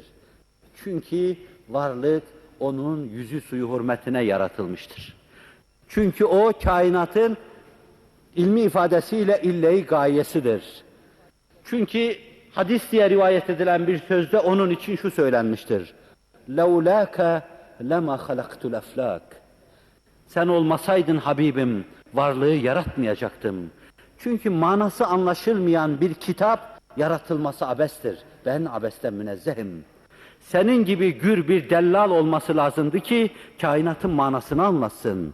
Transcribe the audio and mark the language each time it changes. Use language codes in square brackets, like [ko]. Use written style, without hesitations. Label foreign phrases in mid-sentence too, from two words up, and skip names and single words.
[tr] Çünkü varlık onun yüzü suyu hürmetine yaratılmıştır. Çünkü o kainatın ilmi ifadesiyle ille-i gayesidir. Çünkü hadis diye rivayet edilen bir sözde onun için şu söylenmiştir. [ar] لَوْلَاكَ لَمَا خَلَقْتُ الْاَفْلَاكِ [tr] Sen olmasaydın Habibim, varlığı yaratmayacaktım. Çünkü manası anlaşılmayan bir kitap yaratılması abestir. Ben abesten münezzehim. Senin gibi gür bir dellal olması lazımdı ki kainatın manasını anlatsın.